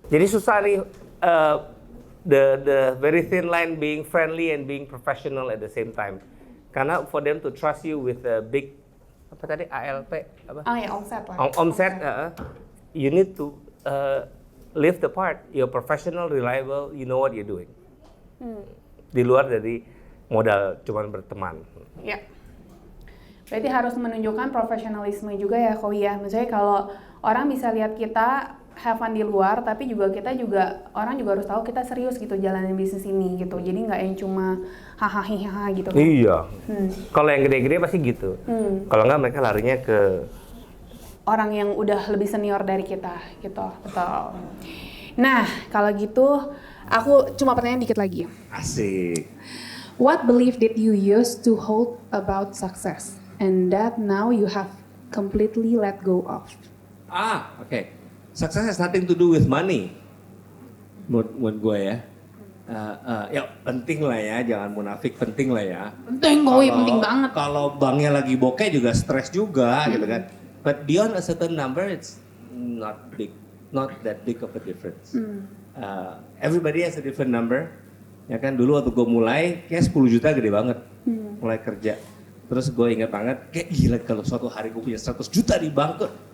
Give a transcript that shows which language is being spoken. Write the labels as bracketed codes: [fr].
[id] Jadi susah nih [en] the very thin line being friendly and being professional at the same time. [id] Karena [en] for them to trust you with a big ALP [id] apa? Oh ya, omset lah. [en] Omset, you need to live the part. You're professional, reliable, you know what you're doing. [id] Di luar dari modal cuman berteman. Ya. Berarti harus menunjukkan profesionalisme juga ya, Kowi ya. Misalnya kalau orang bisa lihat kita [en] have fun [id] di luar, tapi orang juga harus tahu kita serius gitu jalanin bisnis ini gitu. Jadi nggak yang cuma hahaha gitu. Iya. Kalau yang gede-gede pasti gitu. Kalau nggak mereka larinya ke orang yang udah lebih senior dari kita gitu. Betul. Nah, kalau gitu aku cuma pertanyaan dikit lagi. Asik. [en] What belief did you use to hold about success and that now you have completely let go of? Okay. Success has nothing to do with money. [id] Menurut gue ya. Ya penting lah ya, jangan munafik, penting lah ya. Penting, penting banget. Kalau banknya lagi bokeh juga stres juga gitu kan. [en] But beyond a certain number, it's not that big of a difference. Everybody has a different number. [id] Ya kan, dulu waktu gue mulai, kayak 10 juta gede banget. Mulai kerja. Terus gue ingat banget, kayak gila kalau suatu hari gue punya 100 juta di bank tuh.